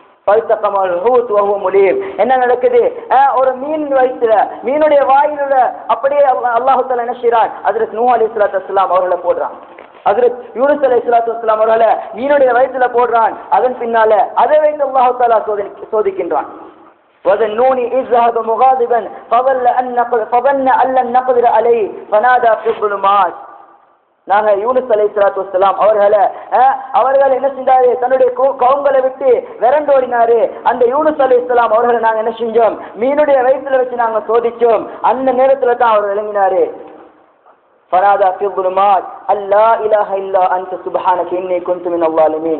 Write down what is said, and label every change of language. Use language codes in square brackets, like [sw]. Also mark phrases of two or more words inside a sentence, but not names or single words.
[ta] என்ன நடக்குது? ஒரு மீன் வயிற்றுல, மீனுடைய வாயிலுள்ள அப்படியே [ar] الله تعالى [ta] என்ன செய்றான்? ஹஜ்ரத் நூஹ் [ar] عليه الصلاة والسلام [ta] அவர்களை போடுறான். ஹஜ்ரத் யூனுஸ் [ar] عليه الصلاة والسلام [ta] அவர்களை மீனுடைய வயிற்றுல போடுறான். அதன் பின்னால அதை வைத்து [ar] الله تعالى [ta] சோதிக்கின்றான். [ar] وَذَنُّونِ إِذْ ذَهَبَ مُغَاضِبًا فَظَنَّ أَن لَّن نَّقْدِرَ عَلَيْهِ فَنَادَى فِي الظُّلُمَاتِ, [ta] நாங்க யூனுஸ் [ar] عليه الصلاة والسلام [ta] அவர்கள் என்ன செஞ்சாரு? தன்னுடைய கவுங்களை விட்டு விரண்டோடினாரு. அந்த யூனுஸ் அலைஹிஸ்ஸலாம் அவர்களை நாங்க என்ன செஞ்சோம்? மீனுடைய வயிற்றுல வச்சு நாங்க சோதிச்சோம். அந்த நேரத்துல தான் அவர் விளங்கினாரு. [ar] فنادى في الظلمات أن لا إله إلا أنت سبحانك إني كنت من الظالمين.